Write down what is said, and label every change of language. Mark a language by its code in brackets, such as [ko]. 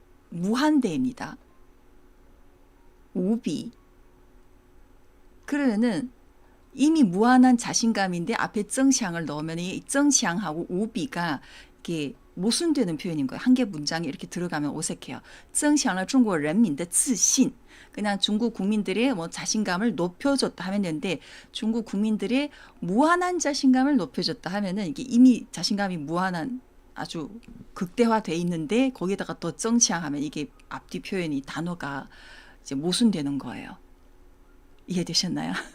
[ko] 무한대입니다. 우비. 그러면은 이미 무한한 자신감인데 앞에 增强을 넣으면 이 增强하고 우비가 이게 모순되는 표현인 거예요. 한 개 문장에 이렇게 들어가면 어색해요. [zh] 增强了中国人民的自信. [ko] 그냥 중국 국민들의 뭐 자신감을 높여줬다 하면 되는데 중국 국민들의 무한한 자신감을 높여줬다 하면은 이게 이미 자신감이 무한한 아주 극대화돼 있는데 거기다가 또 增强하면 이게 앞뒤 표현이 단어가 이제 모순되는 거예요. 이해되셨나요?